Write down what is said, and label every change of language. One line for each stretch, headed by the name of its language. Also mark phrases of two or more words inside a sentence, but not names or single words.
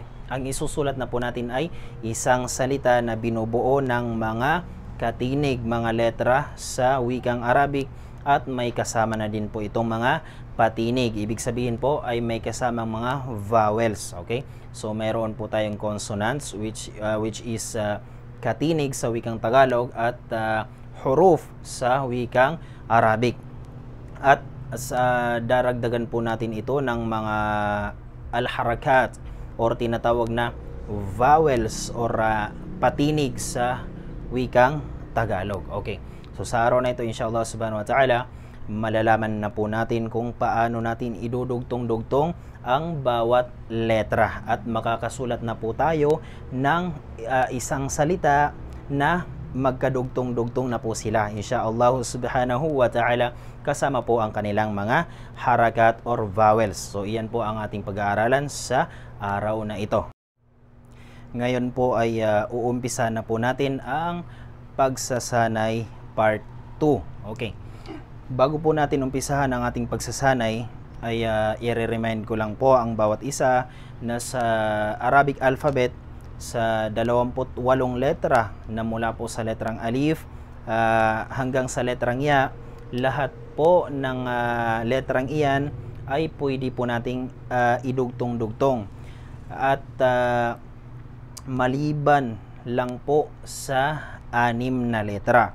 Filipino: Ang isusulat na po natin ay isang salita na binubuo ng mga katinig, mga letra sa wikang Arabic, at may kasama na din po itong mga patinig. Ibig sabihin po ay may kasamang mga vowels. Okay? So meron po tayong consonants
English: which is
Filipino: katinig sa wikang Tagalog, at huruf sa wikang Arabic. At daragdagan po natin ito ng mga al-harakat or tinatawag na vowels or patinig sa wikang Tagalog. Okay. So sa araw na ito,
Arabic: إن شاء الله سبحانه وتعالى,
Filipino: malalaman na po natin kung paano natin idudugtong-dugtong ang bawat letra, at makakasulat na po tayo ng isang salita na magkadugtong-dugtong na po sila,
Arabic: إن شاء الله سبحانه وتعالى,
Filipino: kasama po ang kanilang mga harakat or vowels. So iyan po ang ating pag-aaralan sa araw na ito. Ngayon po ay uumpisa na po natin ang pagsasanay part 2. Okay. Bago po natin umpisahan ang ating pagsasanay, ay i-remind ko lang po ang bawat isa na sa
English: Arabic alphabet,
Filipino: sa 28 letra na mula po sa letrang alif hanggang sa letrang ya, lahat po ng letrang iyan ay pwede po nating idugtong-dugtong, at maliban lang po sa 6 na letra.